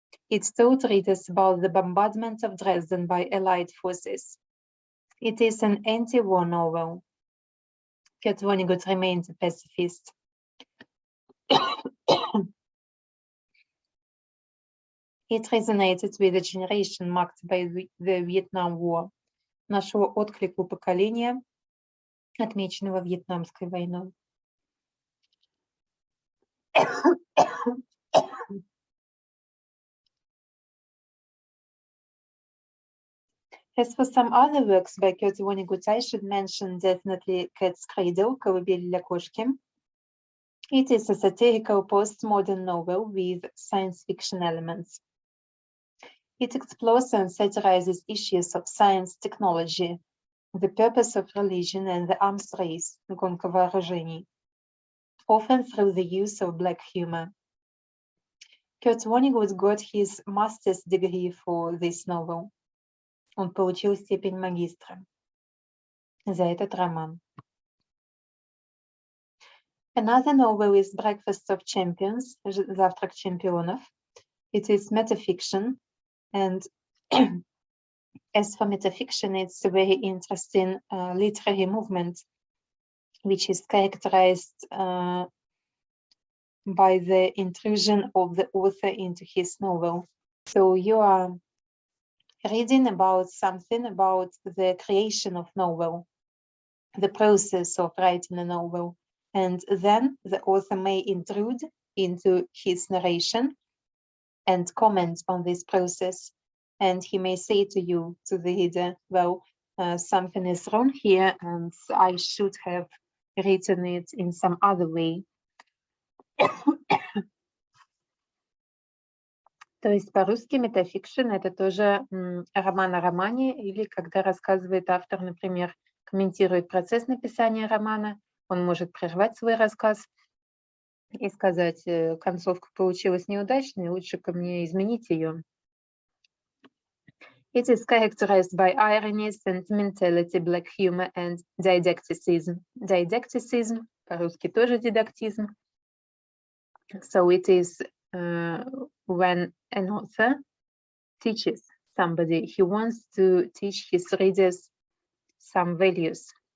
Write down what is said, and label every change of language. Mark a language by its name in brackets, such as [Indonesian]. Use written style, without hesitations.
[English] It told readers about the bombardment of Dresden by Allied forces. It is an anti-war novel. Kurt Vonnegut remains a pacifist. It resonated with a generation marked by the Vietnam War. [Russian] Нашло отклик у поколения, отмеченного Вьетнамской войной. [English] As for some other works by Kurt Vonnegut, I should mention definitely Cat's Cradle, «Колыбель для кошки». It is a satirical postmodern novel with science fiction elements. It explores and satirizes issues of science, technology, the purpose of religion, and the arms race, [Russian] гонка вооружений, [English] often through the use of black humor. Kurt Vonnegut got his master's degree for this novel. [Russian] Он получил степень магистра за этот роман. [English] Another novel is Breakfast of Champions, Завтрак чемпионов. It is metafiction, and as for metafiction, it's a very interesting literary movement, which is characterized by the intrusion of the author into his novel. So you are reading about something about the creation of novel, the process of writing a novel, and then the author may intrude into his narration and comment on this process, and he may say to you, to the reader, well, something is wrong here, and I should have written it in some other way. [Russian] То есть по-русски метафикшн — это тоже роман о романе, или когда рассказывает автор, например, комментирует процесс написания романа, он может прервать свой рассказ и сказать, концовка получилась неудачной, лучше-ка мне изменить ее. [English] It is characterized by irony, sentimentality, black humor, and didacticism. [Russian] Didacticism, по-русски тоже дидактизм. [English] So it is when an author teaches somebody, he wants to teach his readers some values.